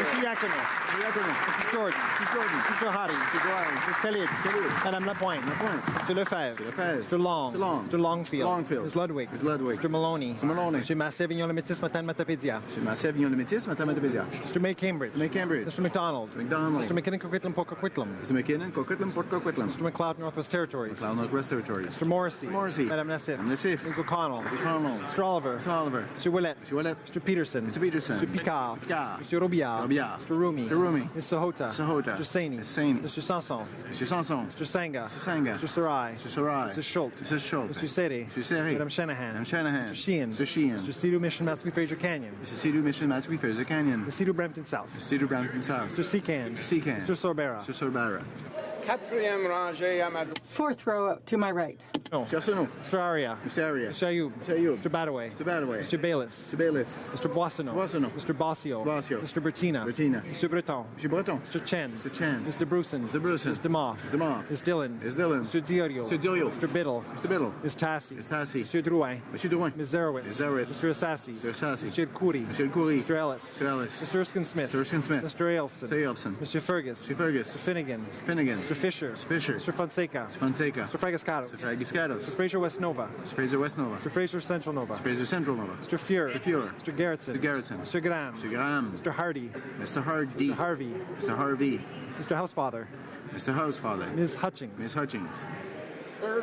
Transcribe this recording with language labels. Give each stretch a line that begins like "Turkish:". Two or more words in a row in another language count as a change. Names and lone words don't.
English: Mr. Yakima. Mrs. Jordan. Mrs. Jordan. Mr. Hari. Mr. Guari. Mr. Tlaib. Madame Lapointe. Mr. Lefebvre. Mr. Long. Mr. Longfield. Ms. Ludwig. Mr. Maloney. Mr. Massé-Vignon Lemitis, Matan Matapédia. Mr. Massé-Vignon Lemitis, Matan Matapédia. Mr. May Cambridge. Mr. McDonald. Mr. McKinnon, Coquitlam, Coquitlam. Mr. McKinnon, Coquitlam, Port Coquitlam. Mr. McLeod, Northwest Territories. McLeod, Northwest Territories. Mr. Morrissey. Madame Nassif. Ms. O'Connell. Mr. Oliver. Mr. Willett. Mr. Peterson. Mr. Picard. Mr. Robillard. Mr. Rumi. Ms. Sahota. Mr. Saini. Mr. Sanson. Mr. Sanga. Mr. Sarai. Mrs. Schultz. Mr. Sere. Madame Shanahan. Mr. Sheehan. Mr. Cedar Mission, Massey Fraser Canyon. Mr. Cedar Mission, Massey Fraser Canyon. Mr. Cedar Brampton South. Mr. Cedar Brampton South. Mr. Secan. Mr. Sorbera. Mr. Sorbera.
French: Quatrième rangée à ma
English: Fourth row to my right. No. Mr. Arsenault. Mr. Aria. Mr. Aria. Mr. Ayoub. Mr. Ayoub. Mr. Badaway. Mr. Badaway. Mr. Bayless. Mr. Bayless. Mr. Boissonneau. Boissonneau. Mr. Bossio. Bossio. Mr. Bertina. Bertina. Mr. Breton. Mr. Breton. Mr. Chen. Mr. Chen. Mr. Bruson. Mr. Bruson. Mr. Moff. Mr. Moff. Ms. Dillon. Ms. Dillon. Mr. Diorio. Mr. Diorio. Mr. Biddle. Mr. Biddle. Ms. Tassi. Ms. Tassi. Mr. Drouin. Mr. Drouin. Ms. Zerowitz. Ms. Zerowitz. Mr. Assassi. Mr. Assassi. Mr. Khoury. Mr. Khoury. Mr. Ellis. Mr. Ellis. Mr. Erskine Smith. Mr. Erskine Smith. Mr. Ailson. Mr. Ailson. Mr. Fergus. Mr. Fergus. Mr. Finnegan. Mr. Finnegan. Mr. Fisher. Mr. Fisher. Mr. Fonseca. Mr. Fonseca. Mr. Fragascatos. Mr. Fragiscatos. Mr. Fraser West Nova. Mr. Fraser West Nova. Mr. Fraser Central Nova. Mr. Fraser Central Nova. Mr. Fuhrer. Mr. Fuhrer. Mr. Garrettson. Mr. Garrettson. Mr. Graham. Mr. Graham. Mr. Hardy. Mr. Hardy. Mr. Harvey. Mr. Harvey. Mr. Housefather. Mr. Housefather. Ms. Hutchings. Ms. Hutchings.